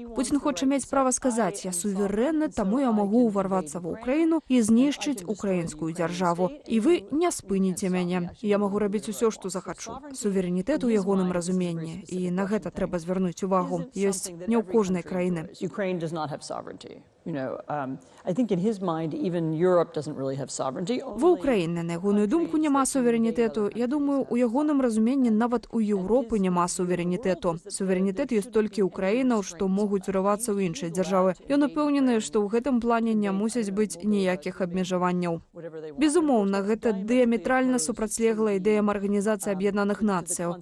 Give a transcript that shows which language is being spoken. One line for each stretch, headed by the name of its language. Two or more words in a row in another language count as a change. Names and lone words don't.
Belarusian: Пуцін хоча мець права сказаць: я суверэнны, таму я магу ўварвацца ва ўкраіну і знішчыць украінскую дзяржаву. І вы не спыніце мяне. Я магу рабіць усё, што захачу. Суверэнітэт у ягоным разуменні, і на гэта трэба звярнуць увагу. Ёсць не ў кожнай краіны.
English: I think in his mind, even Europe doesn't really have sovereignty.
Belarusian: Ва Ўкраіне, на ягоную думку, няма суверэнітэту. Я думаю, у ягоным разуменні нават у Еўропы няма суверэнітэту. Суверэнітэт ёсць толькі ў краінаў, што могуць урывацца ў іншыя дзяржавы. Ён упэўнены, што ў гэтым плане не мусіць быць ніякіх абмежаванняў. Безумоўна, гэта дыаметральна супрацьлеглая ідэям Арганізацыі Аб'яднаных Нацыяў.